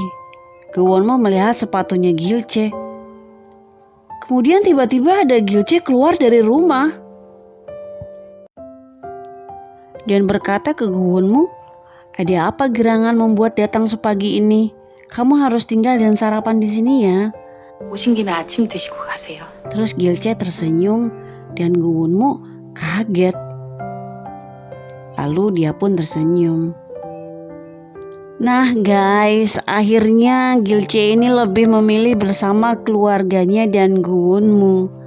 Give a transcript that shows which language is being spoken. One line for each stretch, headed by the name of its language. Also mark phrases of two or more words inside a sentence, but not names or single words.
Indonesian: Gewonmu melihat sepatunya Gilce. Kemudian tiba-tiba ada Gilce keluar dari rumah dan berkata ke Gewonmu, ada apa gerangan membuat datang sepagi ini? Kamu harus tinggal dan sarapan di sini ya.
Korean: 오신 김에 아침 드시고 가세요.
Indonesian: Terus Gilce tersenyum dan Gewonmu kaget. Lalu dia pun tersenyum. Nah guys, akhirnya Gilce ini lebih memilih bersama keluarganya dan Gewonmu.